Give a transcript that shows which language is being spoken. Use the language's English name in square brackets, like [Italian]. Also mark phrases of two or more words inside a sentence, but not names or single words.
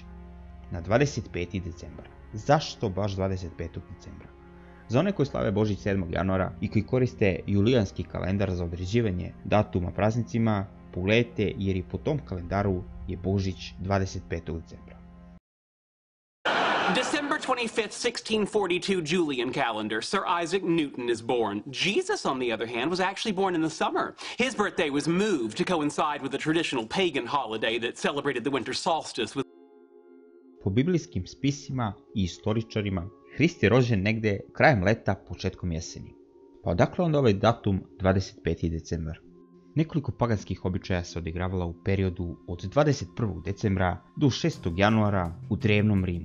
[Serbian] Na 25. decembra. Zašto baš 25. decembra? Za one koji slave Božić 7. januara i koji koriste julijanski kalendar za određivanje datuma praznicima, pogledajte jer i po tom kalendaru je Božić 25. decembra. [English] December 25th, 1642 Julian calendar, Sir Isaac Newton is born. Jesus, on the other hand, was actually born in the summer. His birthday was moved to coincide with the traditional pagan holiday that celebrated the winter solstice with... [Serbian] Po biblijskim spisima i istoričarima, Hrist je rođen negde krajem leta, početkom jeseni. Pa odakle onda ovaj datum 25. decembar? Nekoliko paganskih običaja se odigravala u periodu od 21. decembra do 6. januara u drevnom Rimu.